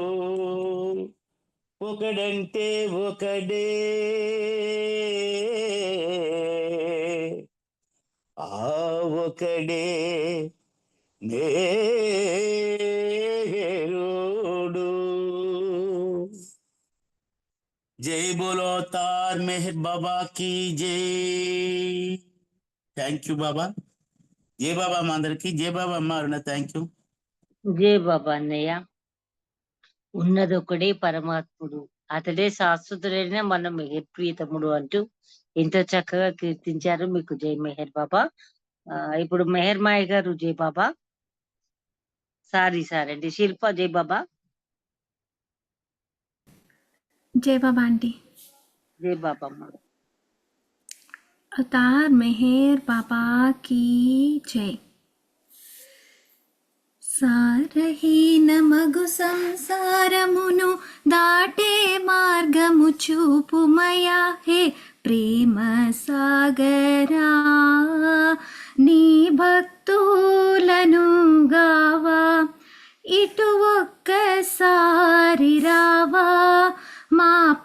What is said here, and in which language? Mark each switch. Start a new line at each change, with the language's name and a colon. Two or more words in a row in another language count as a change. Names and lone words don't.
Telugu: ఒకడంటే ఒకడే ఆ ఒకడే నేరుడు
Hindi: जय बोलो तार मेहर बाबा की जय
English: thank you
Telugu: బాబా జై బాబా మా అందరికి జై బాబా అమ్మ అరుణ
English: thank you
Telugu: జై బాబా అన్నయ్య. ఉన్నదొకడే పరమాత్ముడు, అతడే శాశ్వతుడైన మన మెహర్ ప్రియతముడు అంటూ ఎంతో చక్కగా కీర్తించారు. మీకు జై మెహర్ బాబా. ఇప్పుడు మెహర్ మాయ గారు జై బాబా. సారీ అండి శిల్ప జై బాబా.
Hindi: जय बाबा आंटी। జై बाबा अम्मा। अवतार मेहर बाबा की जय।
Telugu: సారహీన మగు సంసారమును దాటే మార్గము చూపుమయా హే ప్రేమ సాగరా, నీ భక్తులను గావా ఇటు ఒక్కసారి రావా, మా